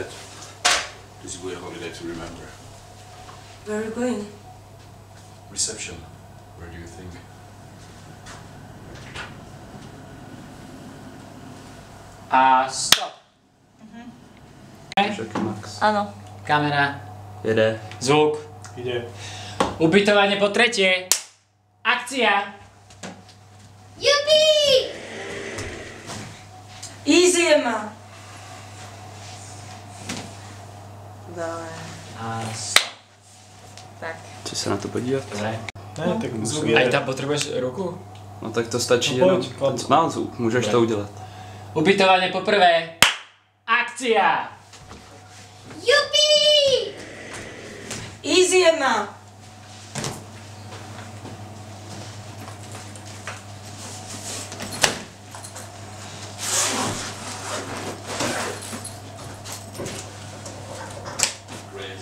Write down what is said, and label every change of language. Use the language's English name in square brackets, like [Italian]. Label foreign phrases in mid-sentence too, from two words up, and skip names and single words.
[English] This will be a holiday to remember. Where are you going? Reception. Where do you think? [Slovak] A stop. Max. Áno. Kamera. [Czech] Jede. Zvuk. [Slovak] Ide. Ubytovanie po tretie. Akcia. Jupi! [English] Easy, Emma. [Slovak] Dobre. A stop. Tak. [Czech] Chci se na to podívat? [Slovak] Dobre. [Czech] Ne, tak zvuk [Slovak] Aj je. tam potrebuješ ruku? [Czech] No tak to stačí No jenom. pojď, klad. Má zvuk, můžeš to udělat. [Slovak] Ubytovanie po prvé. Akcia. Jupi! [English] Easy, Emma. Great.